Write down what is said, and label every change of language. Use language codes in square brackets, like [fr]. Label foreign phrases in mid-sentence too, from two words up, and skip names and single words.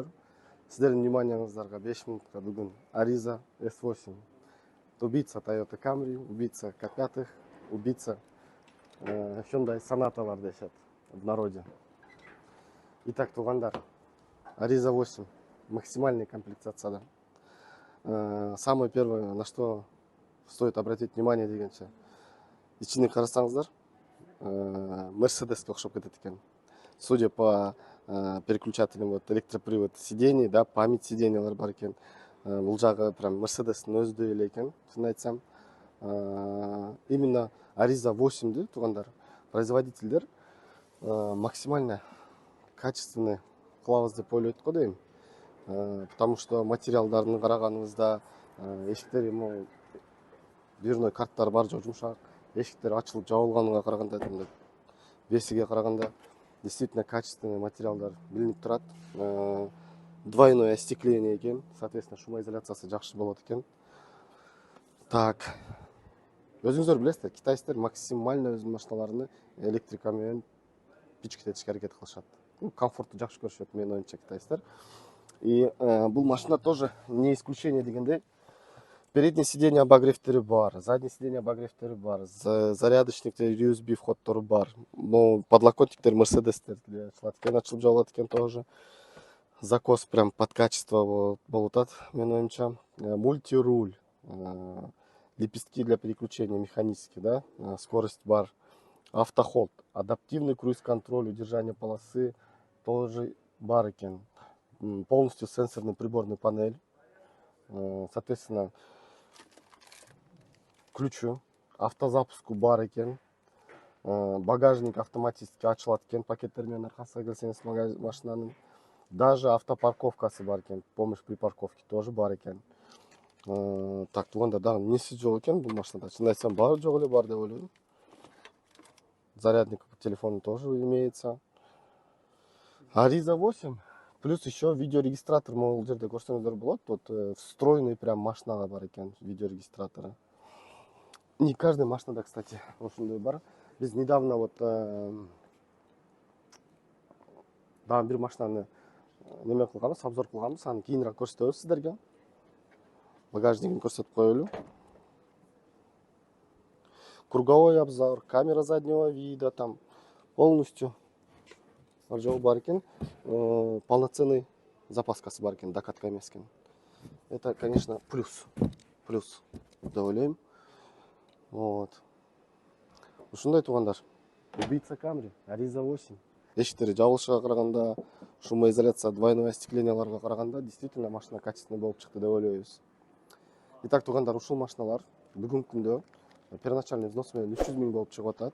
[ky] Сиздердин вниманияңыздарга 5 минутка бүгүн Ariza S8. [ru] Убийца Toyota Camry, убийца K5, убийца Hyundai Sonatалар дешет в народе. [ky] Итак, туугандар, Ariza 8, максимальная комплектацияда. [ru] Самое первое, на что стоит обратить внимание [ky] дегенче, ичине карасаңыздар, Мерседеске окшоп кетет экен. [ru] Судя по переключателям, вот электропривод сидений, да, память [ky] сиденьялар бар экен. Бул жагы прям Мерседестин өзүдөй эле экен, чын айтсам. Именно Ariza 8ди туугандар, производительдер [ru] максимально качественный [ky] кылабыз деп ойлойт го дейм. [ru] Потому что [ky] материалдарын караганыбызда эшиктери могу дверной карттар бар, жумшак. Эшиктер ачылып жабылганына караганда, весиге караганда [ru] действительно качественный [ky] материалдар билинип турат. [ru] Двойное остекление [ky] экен, соответственно, шумоизоляциясы жакшы болот экен. Так, өзүңүздөр билесиздер, китайцтер максимально өз машиналарыны электрика менен пичкетишке аракет кылышат. Комфорту жакшы көрүшөт, менин оюмча, китайцтер. И бул машина [ru] тоже не исключение [ky] дегендей. [ru] Передние сиденья [ky] обогревтери бар, [ru] задние сиденья [ky] обогревтери бар, зарядочниктер, USB входтору бар. Но подлокотниктер Мерседестерге ачылып жабылат экен тоже. [ru] Закос прям под качество [ky] болуп атат, менин оюмча. [ru] Мультируль, лепестки для переключения механические, да, скорость бар. Автохолд, адаптивный круиз-контроль, удержание полосы тоже [ky] бар экен. [ru] Полностью сенсорный приборный панель. Соответственно, ключу автозапуску [ky] бар экен. Багажник автоматически ачылат экен, пакеттер менен аркасына келсеңиз машинанын. Даже автопарковкасы бар экен, [ru] помощь при парковке тоже [ky] бар экен. Так, туугандар, дагы эмнеси жок экен бул машинада? Чын айтсам, баары жок эле бар деп ойлойм. [ru] Зарядник телефона тоже имеется. [ky] Ariza 8. [ru] Плюс еще видеорегистратор, [ky] могул жерде көрсөңүздөр болот. [ru] Вот встроенный прям [ky] машинага бар экен видеорегистраторы. [ru] Не каждая [ky] машинада, кстати, ошондой бар. Биз недавно вот дагы бир машинаны неме кылганбыз, обзор кылганбыз, аны кийинирээк көрсөтөбүз сиздерге. Багажнигин көрсөтүп коелу. [ru] Круговой обзор, камера заднего вида, там полностью [ky] бар экен. Полноценный запаскасы бар экен, докатка эмес экен. [ru] Это, конечно, плюс [ky] деп ойлойм. Вот. Ушундай туугандар. [ru] Убийца Camry, Ariza 8. [ky] Эшиктери жабылышыга караганда, шумоизоляция, двойное остекленияларга караганда действительно машина качественный болуп чыкты деп ойлойбуз. Итак, туугандар, ушул машиналар бүгүнкү күндө [ru] первоначальный взнос [ky] менен 300 000 болуп чыгып атат.